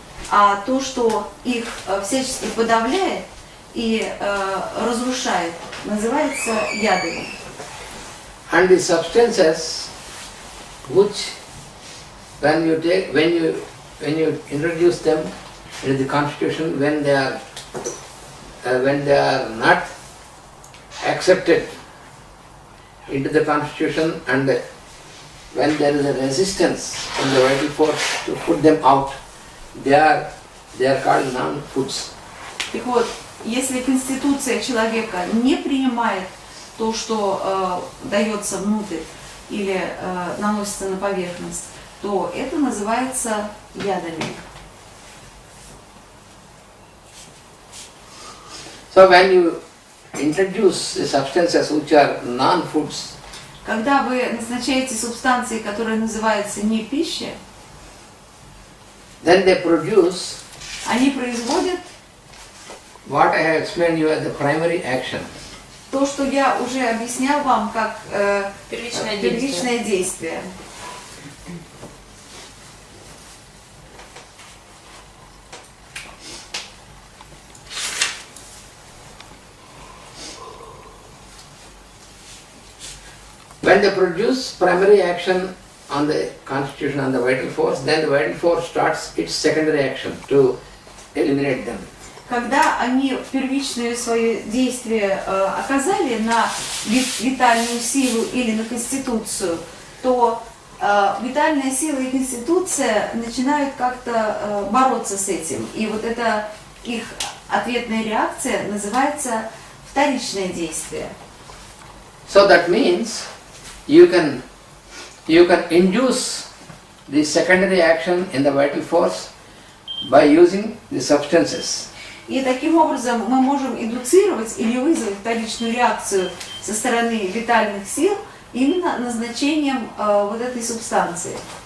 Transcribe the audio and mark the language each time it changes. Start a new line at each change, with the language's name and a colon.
Russian: А то, что их всячески подавляет и разрушает, называется ядами.
English: And the substances which when you introduce them into the constitution, when they are not accepted into the constitution, and when there is a resistance in the vital force to put them out, they are called non-foods.
Russian: Так вот, если конституция человека не принимает то, что дается внутрь или наносится на поверхность, то это называется ядами.
English: So when you introduce the substances which are non-foods,
Russian: когда вы назначаете субстанции, которые называются не пища,
English: then they produce
Russian: они производят
English: what I have explained you as the primary action.
Russian: то, что я уже объяснял вам как Первичное действие.
English: When they produce primary action on the constitution, on the vital force, then the vital force starts its secondary action to eliminate them.
Russian: Когда они первичное свое действие оказали на витальную силу или на конституцию, то витальная сила и конституция начинают как-то бороться с этим. И вот эта их ответная реакция называется вторичное действие.
English: So that means you can induce the secondary action in the vital force by using the substances.
Russian: И таким образом мы можем индуцировать или вызвать вторичную реакцию со стороны витальных сил именно назначением вот этой субстанции.